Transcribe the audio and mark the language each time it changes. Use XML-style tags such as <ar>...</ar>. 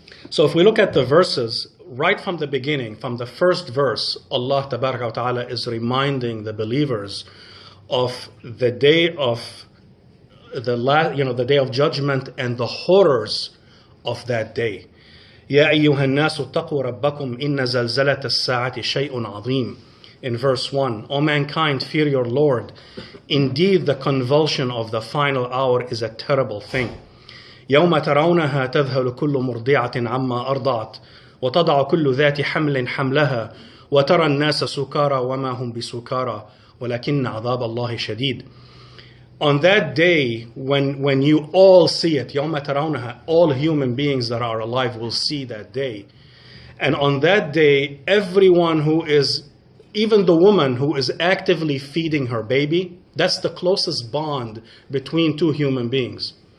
<en>So if we look at the verses, right from the beginning, from the first verse, Allah Tabaraka wa Ta'ala is reminding the believers of the day of the Day of Judgment and the horrors of that day.</en> <ar>يا أيها الناس اتقوا ربكم إن زلزلة الساعة شيء عظيم.</ar> <en>In verse 1, O mankind, fear your Lord. Indeed, the convulsion of the final hour is a terrible thing.</en> <ar>يوم ترونها تذهل كل مرضعة عما أرضعت وتضع كل ذات حمل حملها وترى الناس سكارى وما هم بسكارى ولكن عذاب الله شديد.</ar> <en>On that day, when you all see it,</en> <ar>يوم ترونها,</ar> <en>all human beings that are alive will see that day. And on that day, everyone who is, even the woman who is actively feeding her baby, That's the closest bond between two human beings.</en>